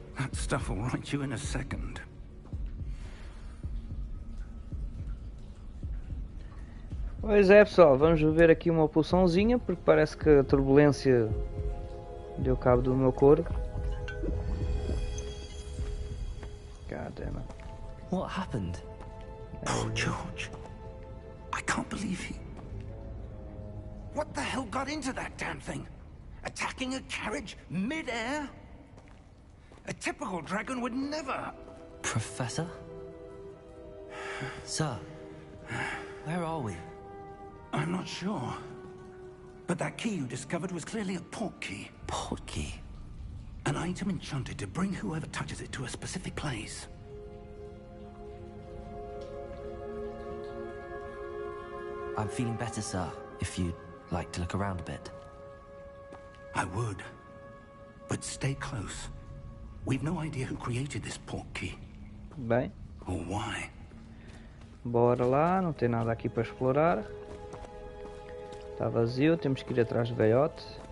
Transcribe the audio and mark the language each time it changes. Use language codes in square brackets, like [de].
[en] That stuff will right you in a second. [pt] Pois é, pessoal, vamos ver aqui uma poçãozinha, porque parece que a turbulência deu cabo do meu corpo. [en] God damn it. What happened? Poor George. I can't believe he... What the hell got into that damn thing? Attacking a carriage mid-air? A typical dragon would never... Professor? Sir, where are we? I'm not sure. But that key you discovered was clearly a port key. Port key? An item enchanted to bring whoever touches it to a specific place. I'm feeling better, sir, if you'd like to look around a bit. I would. But stay close. We've no idea who created this port key. [pt] Bem, [en] Or why. [pt] bora lá, não tem nada aqui para explorar. Está vazio, temos que ir atrás do velhote.